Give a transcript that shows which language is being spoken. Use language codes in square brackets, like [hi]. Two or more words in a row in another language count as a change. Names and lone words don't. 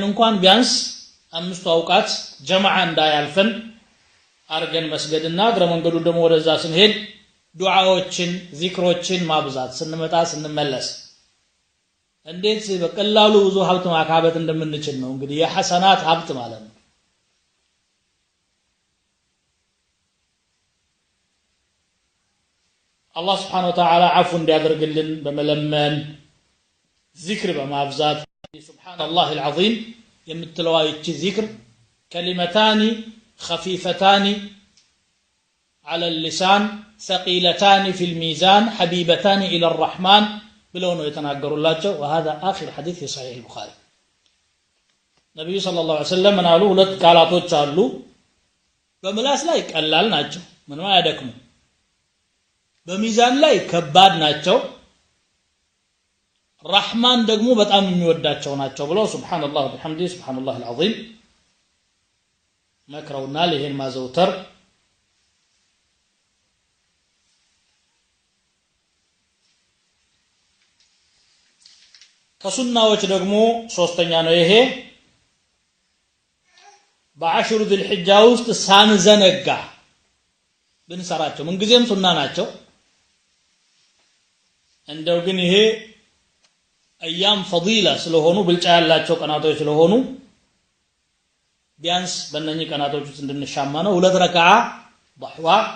[am] እንኳን ቢያንስ 5 አውቃት ጀማዓ እንዳያልፈን አርገን መስገድና እግረ መንገዱ ደግሞ ወደዛ ስንሄድ ዱዓዎችን ዚክሮችን ማብዛት ስንመጣ ስንመለስ እንዴት በቀላሉ ብዙ ሀብት ማካበት እንደምንችል ነው እንግዲህ የሐሰናት ሀብት ማለት ነው። አላህ Subhanahu Wa Ta'ala አፉ እንዲያደርግልን በመለመን ዚክር በማብዛት [ar] سبحان الله العظيم [am] የምትለዋ ይቺ ዚክር [ar] كلمتان خفيفتان على اللسان ثقيلتان في الميزان حبيبتان إلى الرحمن [am] ብለው ነው የተናገሩላቸው። [ar] وهذا آخر حديث في صحيح البخاري [am] ነብዩ [ar] صلى الله عليه وسلم [am] ምናሉ ሁለት ቃላቶች አሉ በምላስ ላይ ቀላል ናቸው ምንም አያደክሙ በሚዛን ላይ ከባድ ናቸው ረህማን ደግሞ በጣም የሚወዳቸው ናቸው ብለው [ar] سبحان الله وبحمده سبحان الله العظيم [am] መክረውናል። ይሄን ማዘውተር ከሱናዎች ደግሞ ሶስተኛ ነው ይሄ በአሽሩ [ar] ذي الحجة [am] ውስጥ ሳንዘነጋ ብንሰራቸው ምንጊዜም ሱና ናቸው። እንደው ግን ይሄ [ar] أيام فضيلة [am] ስለሆኑ ብልጫ ያላቸው ቀናቶች ስለሆኑ ቢያንስ በእነኚህ ቀናቶች ውስጥ እንድንሻማ ነው። 2 ረካዓ ضحዋ